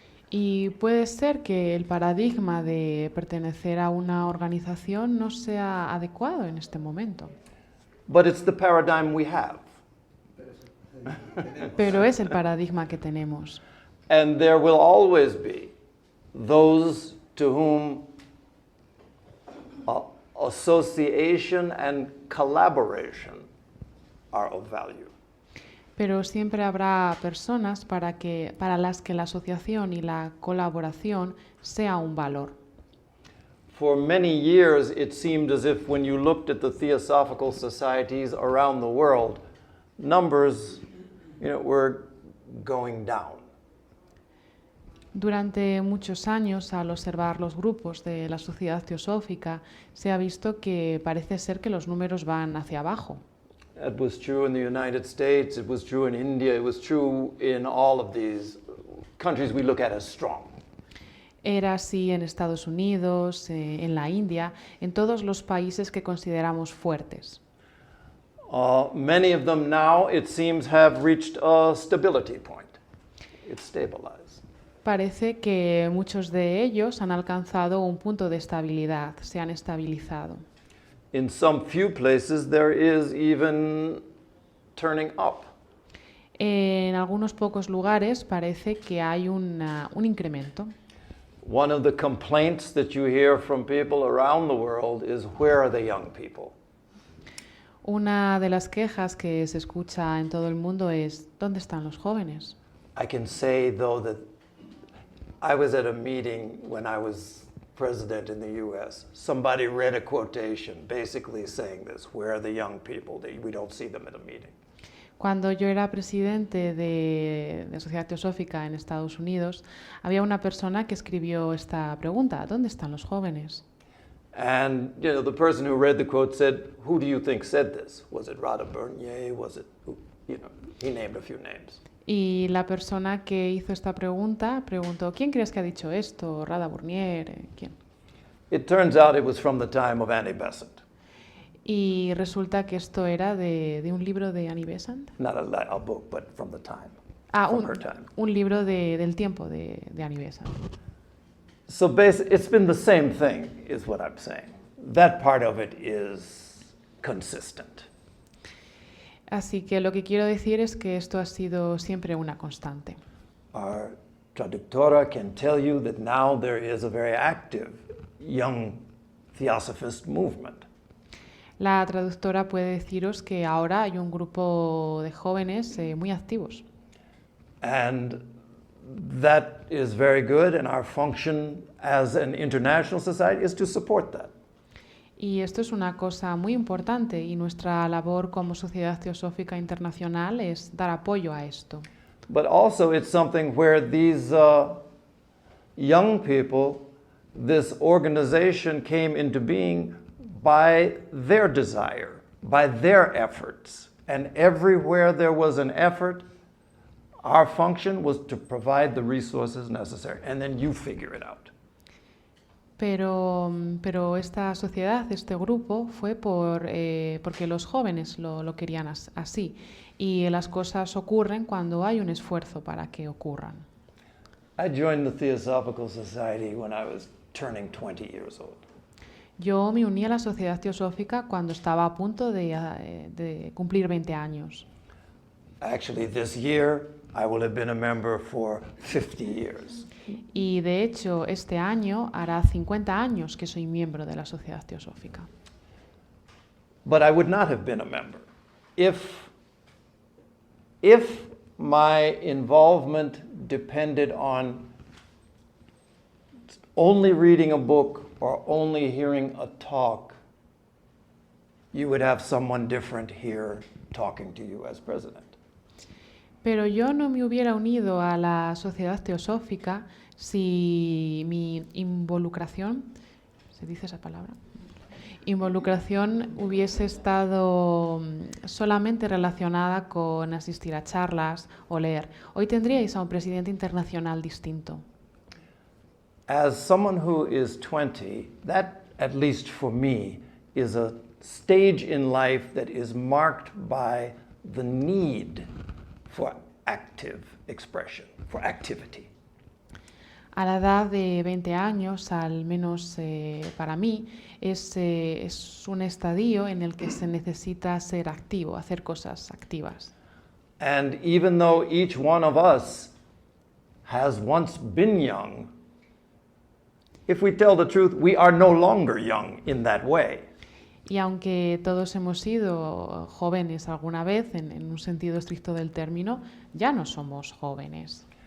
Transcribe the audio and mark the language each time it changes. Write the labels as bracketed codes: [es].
[es] Y puede ser que el paradigma de pertenecer a una organización no sea adecuado en este momento. [en] But it's the paradigm we have. [es] Pero es el paradigma que tenemos. [en] And there will always be those to whom association and collaboration are of value. [es] Pero siempre habrá personas para las que la asociación y la colaboración sea un valor. [en] For many years, it seemed as if when you looked at the theosophical societies around the world, numbers, were going down. [es] Durante muchos años, al observar los grupos de la sociedad teosófica, se ha visto que parece ser que los números van hacia abajo. [en] It was true in the United States, it was true in India, it was true in all of these countries we look at as strong. [es] Era así en Estados Unidos, en la India, en todos los países que consideramos fuertes. [en] Many of them now, it seems, have reached a stability point. It's stabilized. [es] Parece que muchos de ellos han alcanzado un punto de estabilidad, se han estabilizado. [en] In some few places, there is even turning up. [es] En algunos pocos lugares parece que hay un incremento. [en] One of the complaints that you hear from people around the world is, where are the young people? [es] Una de las quejas que se escucha en todo el mundo es, ¿dónde están los jóvenes? [en] I can say, though, that I was at a meeting when I was president in the U.S. Somebody read a quotation basically saying this, where are the young people? We don't see them at a meeting. [es] Cuando yo era presidente de Sociedad Teosófica en Estados Unidos, había una persona que escribió esta pregunta, ¿dónde están los jóvenes? [en] And, the person who read the quote said, who do you think said this? Was it Rada Bernier? Was it, he named a few names. [es] Y la persona que hizo esta pregunta preguntó, ¿quién crees que ha dicho esto? ¿Rada Bernier? ¿Quién? [en] It turns out it was from the time of Annie Besant. [es] Y resulta que esto era de un libro de Annie Besant. [en] Not a book, but from the time. From her time. [es] Un libro del tiempo de Annie Besant. [en] So it's been the same thing, is what I'm saying. That part of it is consistent. [es] Así que lo que quiero decir es que esto ha sido siempre una constante. [en] Our traductora can tell you that now there is a very active young theosophist movement. [es] La traductora puede deciros que ahora hay un grupo de jóvenes muy activos. [en] And that is very good, and our function as an international society is to support that. [es] Y esto es una cosa muy importante y nuestra labor como Sociedad Teosófica Internacional es dar apoyo a esto. [en] But also it's something where these young people, this organization came into being by their desire, by their efforts. And everywhere there was an effort, our function was to provide the resources necessary, and then you figure it out. [es] Pero esta sociedad, este grupo, fue porque los jóvenes lo querían así. Y las cosas ocurren cuando hay un esfuerzo para que ocurran. [en] I joined the Theosophical Society when I was turning 20 years old. [es] Yo me uní a la Sociedad Teosófica cuando estaba a punto de cumplir 20 años. [en] Actually, this year, I will have been a member for 50 years. [es] Y de hecho, este año hará 50 años que soy miembro de la Sociedad Teosófica. [en] But I would not have been a member if my involvement depended on only reading a book or only hearing a talk. You would have someone different here talking to you as president. [es] Pero yo no me hubiera unido a la Sociedad Teosófica si mi involucración, ¿se dice esa palabra? Involucración hubiese estado solamente relacionada con asistir a charlas o leer. Hoy tendríais a un presidente internacional distinto. [en] As someone who is 20, that, at least for me, is a stage in life that is marked by the need for active expression, for activity. [es] A la edad de 20 años, al menos para mí, es un estadio en el que se necesita ser activo, hacer cosas activas. [en] And even though each one of us has once been young, if we tell the truth, we are no longer young in that way. [es] Y aunque todos hemos sido jóvenes alguna vez, en un sentido estricto del término, ya no somos jóvenes.